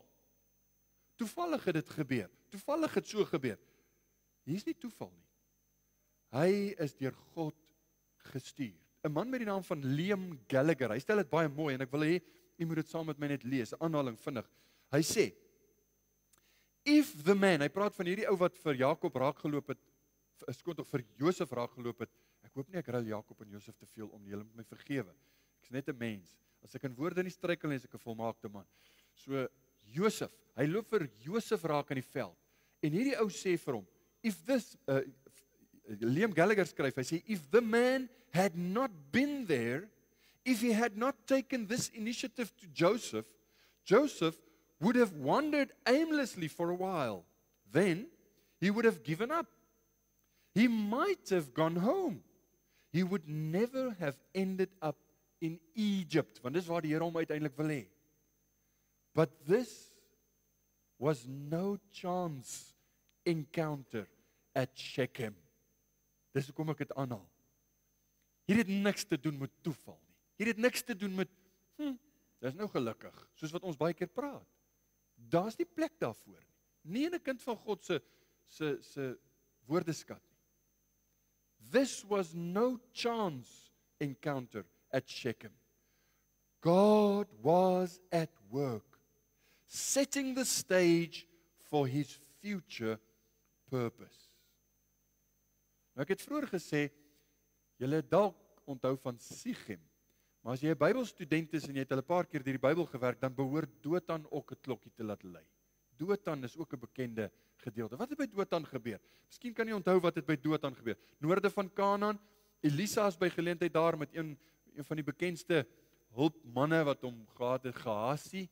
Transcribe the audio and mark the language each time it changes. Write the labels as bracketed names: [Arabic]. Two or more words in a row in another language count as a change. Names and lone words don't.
[Afrikaans] Toevallig het dit gebeur. Toevallig het so gebeur. Hier is nie toeval nie. Hy is deur God gestuur. 'n Man met die naam van Liam Gallagher, hy stel dit baie mooi en ek wil hê u moet dit saam met my net lees, 'n aanhaling vinnig. Hy sê, [English] if the man, [Afrikaans] hy praat van hierdie ou wat vir Jakob raakgeloop het, vir Josef raakgeloop het. Ek hoop nie ek ruil Jakob en Josef te veel om nie, julle moet my vergewe. Ek is net 'n mens. As ek in woorde nie struikel nie, is ek 'n volmaakte man. So Josef, hy loop vir Josef raak in die veld. En hierdie ou sê vir hom, [English] if this [Afrikaans] Liam Gallagher skryf, hy sê, [English] if the man had not been there, if he had not taken this initiative to Joseph, Joseph would have wandered aimlessly for a while. Then he would have given up. He might have gone home. He would never have ended up in Egypt, [Afrikaans] want dis waar die Here hom uiteindelik wil hê. [English] But this was no chance encounter at Shechem. [Afrikaans] Dis hoekom ek dit aanhaal. Hier het niks te doen met toeval nie. Hier het niks te doen met, dis nou gelukkig, soos wat ons baie keer praat. Daar's nie plek daarvoor nie. Nie in 'n kind van God se woordeskat nie. [English] This was no chance encounter at Shechem. God was at work, setting the stage for his future purpose. [Afrikaans] Nou ek het vroeër gesê, julle het dalk onthou van Sichem, maar as jy 'n Bybelstudent is en jy het al 'n paar keer deur die Bybel gewerk, dan behoort Dothan ook 'n klokkie te laat lui. Dothan is ook 'n bekende gedeelte. Wat het by Dothan gebeur? Miskien kan jy onthou wat het by Dothan gebeur. Noorde van Kanaan, Elisa is by geleentheid daar met een van die bekendste hulpmanne wat hom gehad het, Gehazi.